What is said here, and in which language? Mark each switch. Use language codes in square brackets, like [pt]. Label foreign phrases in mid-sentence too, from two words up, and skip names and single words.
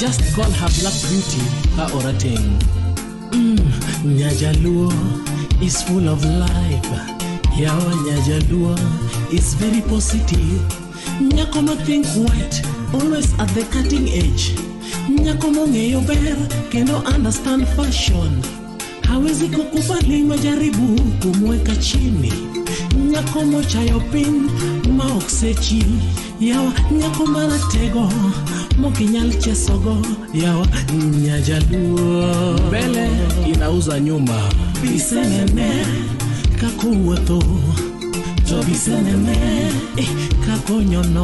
[en] call her black beauty, her orating. Nyajaluo is full of life. Yawa Nyajaluo is very positive. Nyakoma think white, always at the cutting edge. [luo] Nyakomo ngeyo ber, kendo [en] understand fashion. [sw] Hawezi kukubali majaribu kumweka chini. [luo] Nyakomo chayo pin, maoksechi. Yawa nyakoma ratego, mokinyal chesogo. [sw] Yawa Nyajaluo mbele inauza nyumba. [luo] Bisenene kakuwato, to bisenene kakonyono.